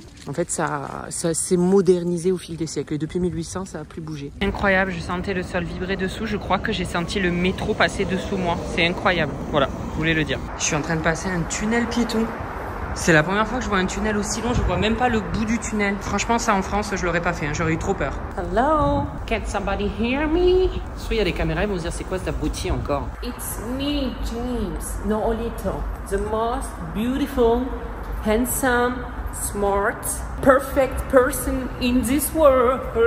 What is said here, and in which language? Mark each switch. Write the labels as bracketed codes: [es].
[fr] En fait, ça s'est modernisé au fil des siècles. Et depuis 1800, ça n'a plus bougé. Incroyable, je sentais le sol vibrer dessous. Je crois que j'ai senti le métro passer dessous moi. C'est incroyable. Voilà, je voulais le dire. Je suis en train de passer un tunnel piéton. C'est la première fois que je vois un tunnel aussi long. Je vois même pas le bout du tunnel. Franchement, ça en France, je l'aurais pas fait. Hein. J'aurais eu trop peur. [en] Hello, can somebody hear me? [fr] Soit il y a des caméras, ils vont se dire c'est quoi cet abruti encore? [en] It's me, James. No, Olito. The most beautiful, handsome, smart, perfect person in this world.